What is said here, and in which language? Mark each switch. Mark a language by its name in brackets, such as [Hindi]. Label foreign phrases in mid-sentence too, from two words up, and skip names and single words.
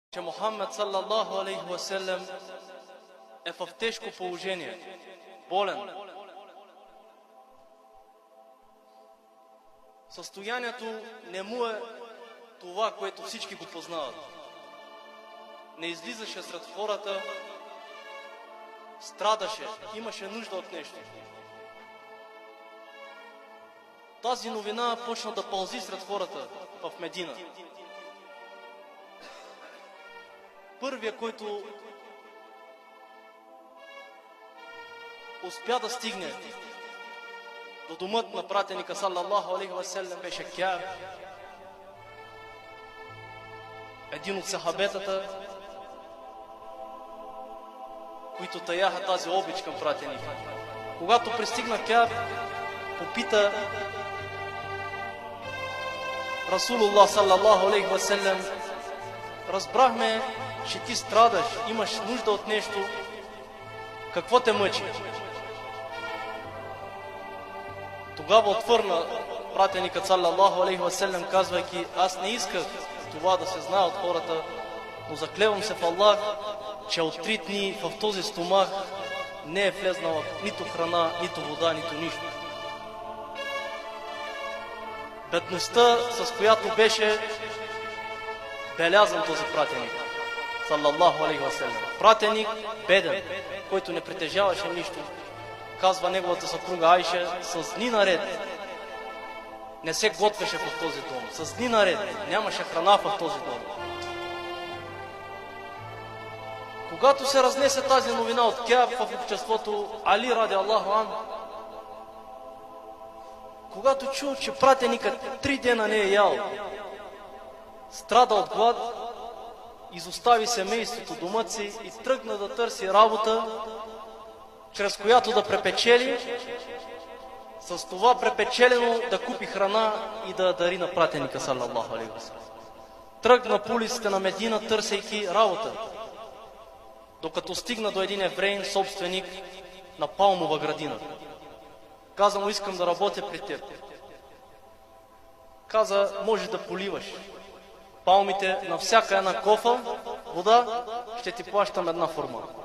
[Bulgarian] че Мухаммед [Arabic] صلى الله عليه وسلم [Bulgarian] е в тежко положение, болен. Състоянието не му е това, което всички го познават. Не излизаше сред хората, страдаше, имаше нужда от нещо. Тази новина почна да пълзи сред хората в Медина. Първия, който успя да стигне до домът на пратеника [Arabic] صلى الله عليه وسلم, [Bulgarian] беше Кааб, един от сахабетата, които таяха тази обич към пратеника. Когато пристигна Кааб, попита Расулуллах [Arabic] صلى الله عليه وسلم: [Bulgarian] разбрахме, че ти страдаш, имаш нужда от нещо, какво те мъчи? Тогава отвърна пратеникът [Arabic] صلى الله عليه وسلم, [Bulgarian] казвайки: аз не исках това да се знае от хората, но заклевам се в Аллах, че от 3 дни в този стомах не е влезнала нито храна, нито вода, нито нищо. Бедността, с която беше белязан този пратеник [Arabic] صلى الله عليه وسلم. [Bulgarian] Пратеник беден, който не притежаваше нищо. Казва неговата съпруга Айша, с дни наред не се готвеше в този дом. С дни наред нямаше храна в този дом. Когато се разнесе тази новина от Кааб в обществото, Али [Arabic] رضي الله عنه, [Bulgarian] когато чу, че пратеникът 3 дена не е ял, страда от глад, изостави семейството, домът си и тръгна да търси работа, чрез която да препечели, с това препечелено да купи храна и да дари на пратеника [Arabic] صلى الله عليه وسلم. [Bulgarian] Тръгна по улиците на Медина, търсейки работа, докато стигна до един евреин, собственик на палмова градина. Каза му: искам да работя при теб. Каза: може да поливаш палмите на всяка една кофа вода, ще ти плащам 1 форма.